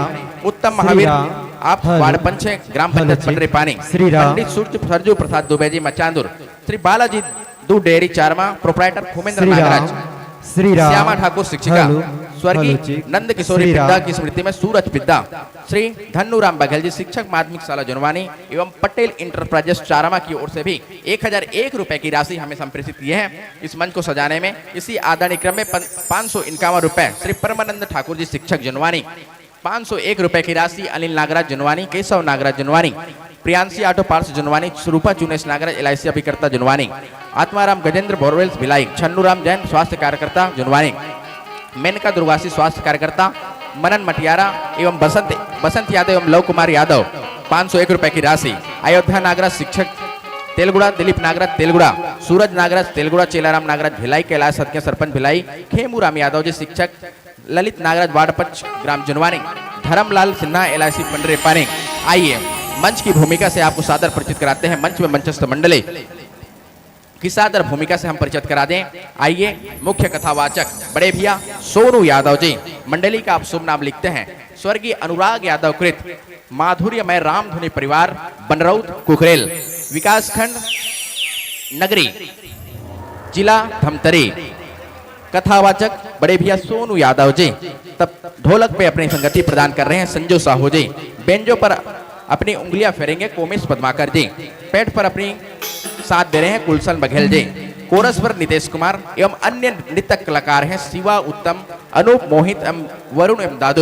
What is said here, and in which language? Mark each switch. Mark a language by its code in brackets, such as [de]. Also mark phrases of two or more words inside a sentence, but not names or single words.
[hi] उत्तम महावीर आप वार्ड पंच ग्राम पंचायत पंडरे पानी, पंडित सरजू प्रसाद दुबे जी मचांदुर, श्री बालाजी दूध डेयरी चारमा प्रोप्राइटर भूमेंद्र नागराज, श्यामा ठाकुर शिक्षिका, स्वर्गीय नंद किशोरी पिद्दा की स्मृति में सूरज पिद्दा, श्री धन्नूराम बघेल जी शिक्षक माध्यमिक शाला जुनवानी एवं पटेल इंटरप्राइजेस चारामा की ओर से भी 1,001 रुपए की राशि हमें संप्रेषित किए हैं इस मंच को सजाने में। इसी आदरणीय क्रम में 551 रुपए श्री परमानंद ठाकुर जी शिक्षक जुनवानी, 501 रुपए की राशि अनिल नागराज जुनवानी, केशव नागराज जुनवानी, प्रियांशी ऑटो पार्ट्स जुनवानी, स्वरूपा चुनेश नागराज LIC अभिकर्ता जुनवानी, आत्माराम गजेंद्र बोरवेल्स भिलाई, छन्नूराम जैन स्वास्थ्य कार्यकर्ता जुनवानी, मेनका दुर्वासी स्वास्थ्य कार्यकर्ता, मनन मटियारा एवं बसंत यादव एवं लव कुमार यादव 501 रुपए की राशि, अयोध्या नागराज शिक्षक तेलगुड़ा, दिलीप नागराज तेलगुड़ा, सूरज नागराज तेलगुड़ा, चेलाराम नागराज भिलाई, कैलाश सदके सरपंच भिलाई, खेमूराम यादव जी शिक्षक, ललित नागराज वार्ड पंच ग्राम जुनवानी, धर्मलाल सिन्हा LIC पंडरे पानी। आइए मंच की भूमिका से आपको सादर परिचित कराते हैं। मंच में मंचस्थ मंडली की सादर भूमिका से हम परिचित करा दें। आइए मुख्य कथावाचक बड़े भैया सोनू यादव जी, मंडली का आप शुभ नाम लिखते हैं। स्वर्गीय अनुराग यादव कृत माधुर्यमय रामधुनी परिवार बनरौत कुकरेल, विकास खंड नगरी, जिला धमतरी। कथावाचक बड़े भैया सोनू यादव जी। तब ढोलक पे अपनी संगति प्रदान कर रहे हैं संजू साहू जी। बेंजो पर अपनी उंगलियां फेरेंगे कोमेश पद्माकर जी। पेट पर अपनी साथ दे रहे हैं कुलसन बघेल जी। कोरस पर नितेश कुमार एवं अन्य नृत्य कलाकार हैं शिवा, उत्तम, अनूप, मोहित एवं वरुण एवं दादू।